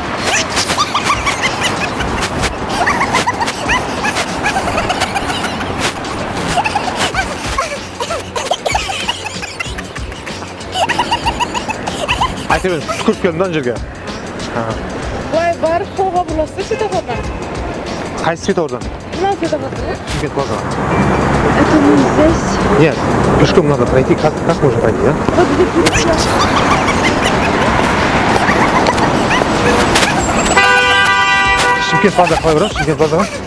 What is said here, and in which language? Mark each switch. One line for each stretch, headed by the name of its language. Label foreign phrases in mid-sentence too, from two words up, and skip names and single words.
Kazakh: Айта мен түкіріп келдім да жерге. Былай бар, қолға бұрыласыз светофордан. Қайсы светофордан? Мына светофордан. Шымкент базар.
Russian: Это не здесь. Нет, пешком надо пройти. Как можно пройти, а? Вот здесь.
Kazakh: Шымкент базар қалай барамыз? Шымкент базар.